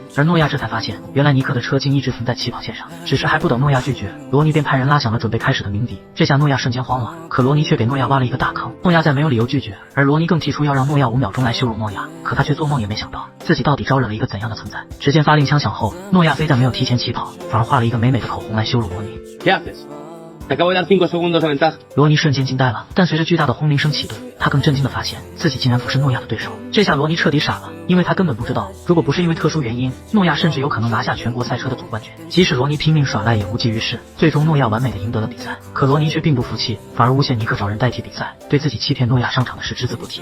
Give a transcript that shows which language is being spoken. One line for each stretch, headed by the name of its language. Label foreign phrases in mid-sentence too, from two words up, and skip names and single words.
Chinese: 而诺亚这才发现，原来尼克的车竟一直停在起跑线上，只是还不等诺亚拒绝，罗尼便派人拉响了准备开始的鸣笛。这下诺亚瞬间慌了，可罗尼却给诺亚挖了一个大坑，诺亚再没有理由拒绝，而罗尼更提出要让诺亚5秒钟来羞辱诺亚。可他却做梦也没想到，自己到底招惹了一个怎样的存在。只见发令枪响后，诺亚非但没有提前起跑，反而画了一个美美的口红来羞辱罗尼。
Spanish: Te acabo de dar 5 segundos de ventaja.
Chinese: 罗尼瞬间惊呆了，但随着巨大的轰鸣声启动，他更震惊地发现自己竟然不是诺亚的对手。这下罗尼彻底傻了，因为他根本不知道，如果不是因为特殊原因，诺亚甚至有可能拿下全国赛车的总冠军。即使罗尼拼命耍赖也无济于事，最终诺亚完美地赢得了比赛。可罗尼却并不服气，反而诬陷尼克找人代替比赛，对自己欺骗诺亚上场的事只字不提。